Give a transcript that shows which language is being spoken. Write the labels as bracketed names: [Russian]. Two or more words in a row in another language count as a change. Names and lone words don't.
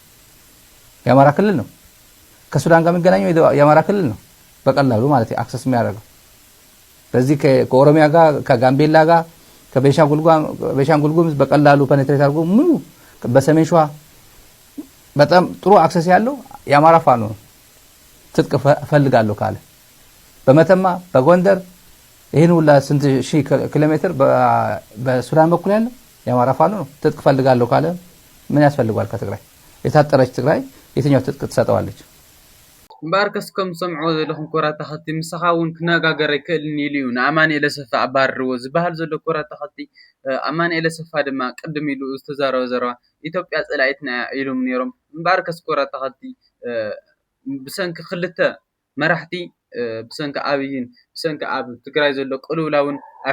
[Amharic] የአማራ ክልል ነው። ከሱዳን ጋር የሚገናኘው የአማራ ክልል ነው። በቀላሉ ማለት አክሰስ የሚያደርገው በዚህ ከኦሮሚያ ጋር ከጋምቤላ ጋር ከቤንሻንጉል ጉሙዝ በቀላሉ ፔኔትሬት አድርጎ በሰሜን ሸዋ በጣም ጥሩ አክሰስ ያለው የአማራ ፋኖ ነው። ትጥቅ ፈልጋለሁ ካለ በመተማ በጎንደር ይሄን ሁላ ስንት ሺህ ኪሎ ሜትር በሱዳን በኩል ያለው የአማራ ፋኖ ነው። ትጥቅ ፈልጋለሁ ካለ ምን ያስፈልጋል? ከትግራይ የታጠረች ትግራይ የትኛው ትጥቅ ትሰጠዋለች? [Tigrinya] ባርከስኩም ሰምዖ ዘለኹም ኮራት ተኸቲ ምስኻውን ክነጋገር ይክእልኒ ኢሉ እዩ ንኣማኒኤል ኣሰፋ ኣባርርዎ ዝበሃል ዘሎ ኮራት ተኸቲ ኣማኒኤል ኣሰፋ ድማ ቅድም ኢሉ ዝተዛረበ ዘረባ ኢትዮጵያ ፀላኢትና ኢሎም ነይሮም። ባርከስ ኮራት ተኸቲ ብሰንኪ ክልተ መራሕቲ ብሰንኪ ኣብይን ብሰንኪ ኣብ ትግራይ ዘሎ ቅልውላውን ኣብ